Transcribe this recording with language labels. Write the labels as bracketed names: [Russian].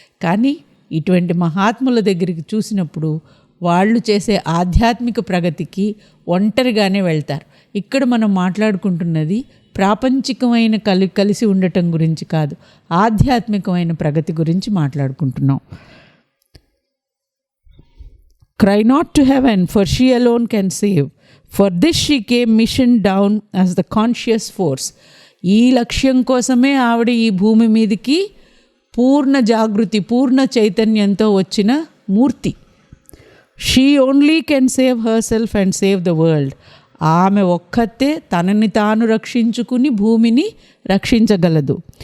[Telugu] కానీ ఇటువంటి మహాత్ముల దగ్గరికి చూసినప్పుడు వాళ్ళు చేసే ఆధ్యాత్మిక ప్రగతికి ఒంటరిగానే వెళ్తారు. ఇక్కడ మనం మాట్లాడుకుంటున్నది ప్రాపంచికమైన కలిసి ఉండటం గురించి కాదు, ఆధ్యాత్మికమైన ప్రగతి గురించి మాట్లాడుకుంటున్నాం. [English] Cry not to heaven, for she alone can save. For this she came missioned down as the conscious force. [Telugu] ఈ లక్ష్యం కోసమే ఆవిడ ఈ భూమి మీదకి పూర్ణ జాగృతి, పూర్ణ చైతన్యంతో వచ్చిన మూర్తి. [English] She only can save herself and save the world. [Telugu] ఆమె ఒక్కతే తనని తాను రక్షించుకుని భూమిని రక్షించగలదు.